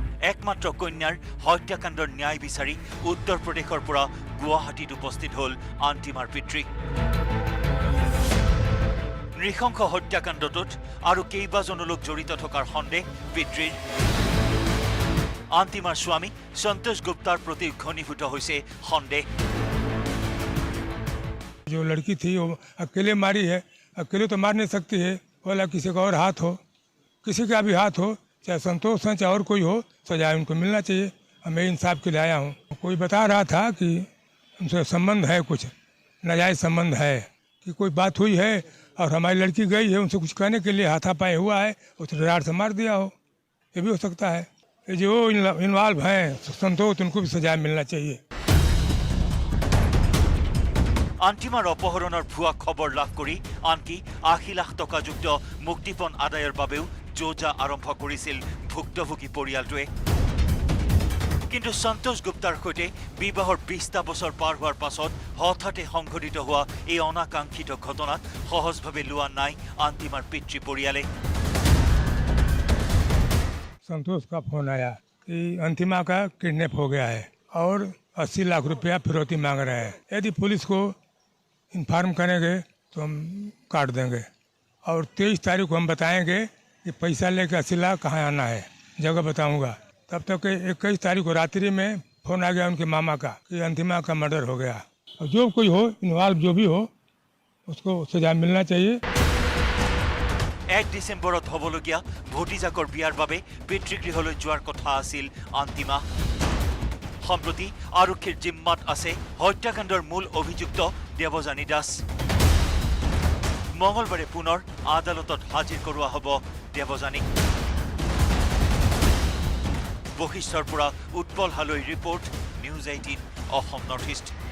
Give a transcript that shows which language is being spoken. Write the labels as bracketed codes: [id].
[as] একমাত্ৰ কন্যাৰ হত্যাকাণ্ডৰ ন্যায় বিচাৰি উত্তৰ প্ৰদেশৰ পৰা গুৱাহাটীত উপস্থিত হ'ল আন্তিমাৰ পিতৃ। নৃশংস হত্যাকাণ্ডটোত আৰু কেইবাজনো লোক জড়িত থকাৰ সন্দেহ পিতৃৰ আন্তিমাৰ স্বামী সন্তোষ গুপ্তাৰ প্ৰতি ঘনীভূত হৈছে সন্দেহ [hi] जो लड़की थी वो अकेले मारी है अकेले तो मार नहीं सकती है बोला किसी का और हाथ हो किसी का भी हाथ हो चाहे संतोष हो चाहे और कोई हो सजा उनको मिलना चाहिए मैं इंसाफ के लिए आया हूँ कोई बता रहा था कि उनसे संबंध है कुछ नाजायज़ संबंध है कि कोई बात हुई है और हमारी लड़की गई है उनसे कुछ कहने के लिए हाथापाई हुआ है उसे राड से मार दिया हो ये भी हो सकता है ये जो इन्वॉल्व हैं संतोष उनको भी सजा मिलना चाहिए [as] আন্তিমাৰ অপহৰণৰ ভুৱা খবৰ লাভ কৰি আনকি ৮০ লাখ টকাযুক্ত মুক্তিপণ আদায়ৰ বাবেও যোজা আৰম্ভ কৰিছিল ভুক্তভোগী পৰিয়ালটোৱে কিন্তু সন্তোষ গুপ্তাৰ সৈতে বিবাহৰ ২০টা বছৰ পাৰ হোৱাৰ পাছত হঠাতে সংঘটিত হোৱা এই অনাকাংক্ষিত ঘটনাত সহজভাৱে লোৱা নাই আন্তিমাৰ পিতৃ পৰিয়ালে [hi] संतोष का फोन आया कि अंतिमा का किडनैप हो गया है और 80 लाख रुपया फिरौती मांग रहे हैं यदि पुलिस को इन्फॉर्म करेंगे तो हम काट देंगे और 23 तारीख को हम बताएंगे कि पैसा लेके 80 लाख कहाँ आना है जगह बताऊंगा तब तक 21 तारीख को रात्रि में फोन आ गया उनके मामा का कि अंतिमा का मर्डर हो गया और जो कोई हो इन्वॉल्व जो भी हो उसको सजा मिलना चाहिए [as] 1 ডিসেম্বৰত হ'বলগীয়া ভতিজাকৰ বিয়াৰ বাবে পিতৃগৃহলৈ যোৱাৰ কথা আছিল আন্তিমা সম্প্ৰতি আৰক্ষীৰ জিম্মাত আছে হত্যাকাণ্ডৰ মূল অভিযুক্ত দেৱজানী দাস মঙলবাৰে পুনৰ আদালতত হাজিৰ কৰোৱা হ'ব দেৱজানীক বশিষ্ঠৰ পৰা উৎপল হালৈ report news 18 Assam north east